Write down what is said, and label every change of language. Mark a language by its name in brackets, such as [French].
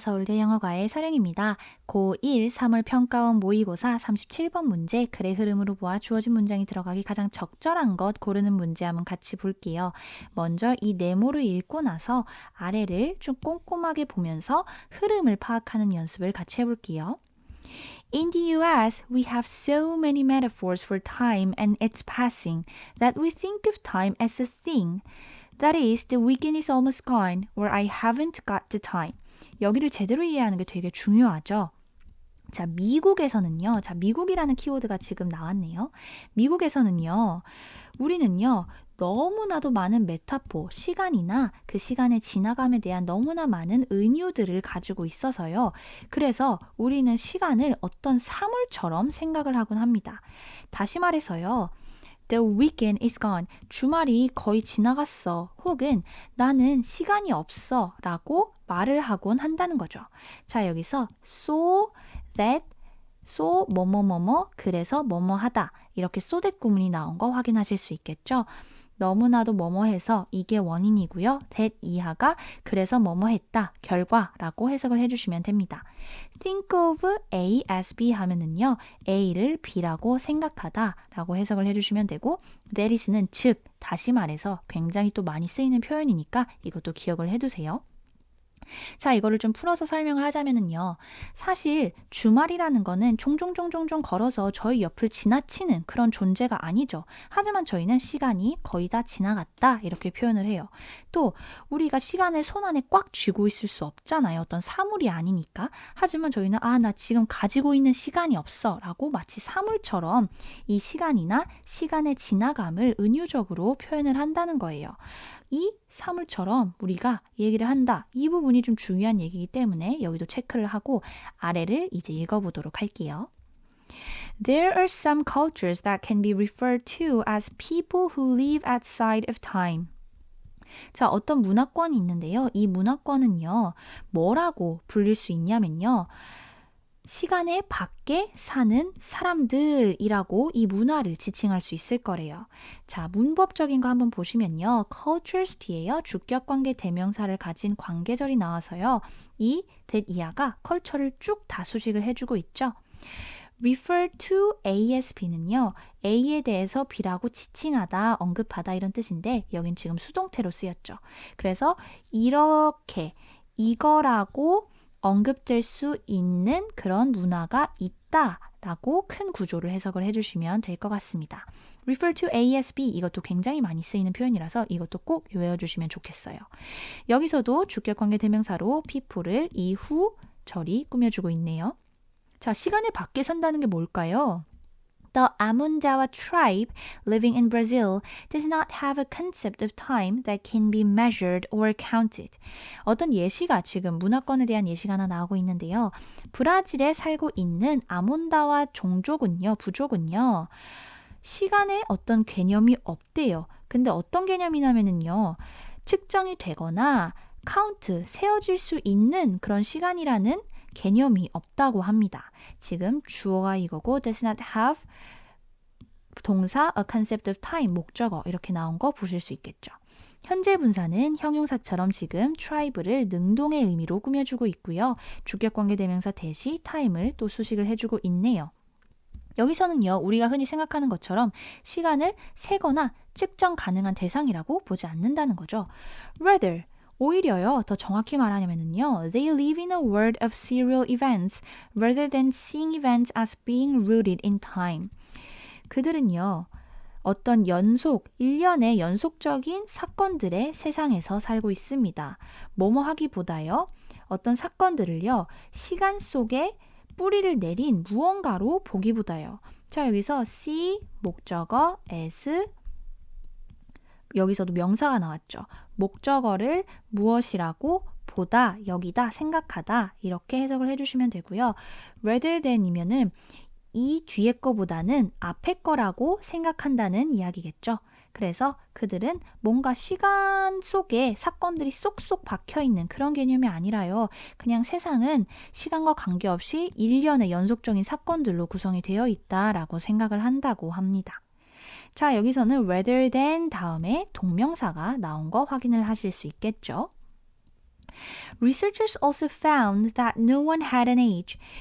[Korean] 서울대 영어과의 서령입니다. 고1 3월 평가원 모의고사 37번 문제 글의 흐름으로 보아 주어진 문장이 들어가기 가장 적절한 것 고르는 문제 한번 같이 볼게요. 먼저 이 네모를 읽고 나서 아래를 좀 꼼꼼하게 보면서 흐름을 파악하는 연습을 같이 해볼게요. [English] In the US, we have so many metaphors for time and its passing that we think of time as a thing. That is, the weekend is almost gone, or I haven't got the time. [Korean] 여기를 제대로 이해하는 게 되게 중요하죠. 자, 미국에서는요. 자, 미국이라는 키워드가 지금 나왔네요. 미국에서는요. 우리는요. 너무나도 많은 메타포, 시간이나 그 시간의 지나감에 대한 너무나 많은 은유들을 가지고 있어서요. 그래서 우리는 시간을 어떤 사물처럼 생각을 하곤 합니다. 다시 말해서요. [English] The weekend is gone. [Korean] 주말이 거의 지나갔어. 혹은 나는 시간이 없어 라고 말을 하곤 한다는 거죠. 자, 여기서 so that, so 뭐뭐뭐뭐 그래서 뭐뭐 하다 이렇게 so that 구문이 나온 거 확인하실 수 있겠죠. 너무나도 뭐뭐해서 이게 원인이고요. that 이하가 그래서 뭐뭐 했다 결과라고 해석을 해주시면 됩니다. [English] Think of A as B [Korean] 하면은요. A를 B라고 생각하다 라고 해석을 해주시면 되고 that is는 즉 다시 말해서 굉장히 또 많이 쓰이는 표현이니까 이것도 기억을 해두세요. 자, 이거를 좀 풀어서 설명을 하자면은요. 사실 주말이라는 거는 종종 걸어서 저희 옆을 지나치는 그런 존재가 아니죠. 하지만 저희는 시간이 거의 다 지나갔다 이렇게 표현을 해요. 또 우리가 시간을 손 안에 꽉 쥐고 있을 수 없잖아요. 어떤 사물이 아니니까. 하지만 저희는 나 지금 가지고 있는 시간이 없어 라고 마치 사물처럼 이 시간이나 시간의 지나감을 은유적으로 표현을 한다는 거예요. 이 사물처럼 우리가 얘기를 한다. 이 부분이 좀 중요한 얘기이기 때문에 여기도 체크를 하고 아래를 이제 읽어보도록 할게요. [English] There are some cultures that can be referred to as people who live outside of time. [Korean] 자, 어떤 문화권이 있는데요. 이 문화권은요. 뭐라고 불릴 수 있냐면요. 시간의 밖에 사는 사람들이라고 이 문화를 지칭할 수 있을 거래요. 자, 문법적인 거 한번 보시면요. cultures 뒤에요. 주격관계 대명사를 가진 관계절이 나와서요. 이 that 이하가 컬처를 쭉 다 수식을 해주고 있죠. [English] refer to A as B는요. [Korean] A에 대해서 B라고 지칭하다, 언급하다 이런 뜻인데 여긴 지금 수동태로 쓰였죠. 그래서 이렇게 이거라고 언급될 수 있는 그런 문화가 있다라고 큰 구조를 해석을 해주시면 될 것 같습니다. [English] refer to A as B [Korean] 이것도 굉장히 많이 쓰이는 표현이라서 이것도 꼭 외워주시면 좋겠어요. 여기서도 주격관계 대명사로 people을 이후 절이 꾸며주고 있네요. 자, 시간의 밖에 산다는 게 뭘까요? [English] The Amundawa tribe living in Brazil does not have a concept of time that can be measured or counted. [Korean] 어떤 예시가 지금 문화권에 대한 예시가 하나 나오고 있는데요. 브라질에 살고 있는 아몬다와 종족은요, 부족은요. 시간에 어떤 개념이 없대요. 근데 어떤 개념이냐면요. 측정이 되거나 카운트, 세어질 수 있는 그런 시간이라는 개념이 없다고 합니다. 지금 주어가 이거고 does not have 동사 a concept of time 목적어 이렇게 나온 거 보실 수 있겠죠. 현재 분사는 형용사처럼 지금 tribe를 능동의 의미로 꾸며주고 있고요. 주격관계 대명사 대시 time을 또 수식을 해주고 있네요. 여기서는요. 우리가 흔히 생각하는 것처럼 시간을 세거나 측정 가능한 대상이라고 보지 않는다는 거죠. [English] Rather [Korean] 오히려요, 더 정확히 말하냐면요, [English] they live in a world of serial events rather than seeing events as being rooted in time. [Korean] 그들은요, 어떤 일련의 연속적인 사건들의 세상에서 살고 있습니다. 뭐뭐 하기보다요, 어떤 사건들을요, 시간 속에 뿌리를 내린 무언가로 보기보다요. 자, 여기서 see, 목적어, as, 여기서도 명사가 나왔죠. 목적어를 무엇이라고 보다, 여기다, 생각하다 이렇게 해석을 해주시면 되고요. rather than이면은 이 뒤에 거보다는 앞에 거라고 생각한다는 이야기겠죠. 그래서 그들은 뭔가 시간 속에 사건들이 쏙쏙 박혀있는 그런 개념이 아니라요. 그냥 세상은 시간과 관계없이 일련의 연속적인 사건들로 구성이 되어 있다라고 생각을 한다고 합니다. 자, 여기서는 rather than 다음에 동명사가 나온 거 확인을 하실 수 있겠죠. [English] Researchers also found that no one had an age.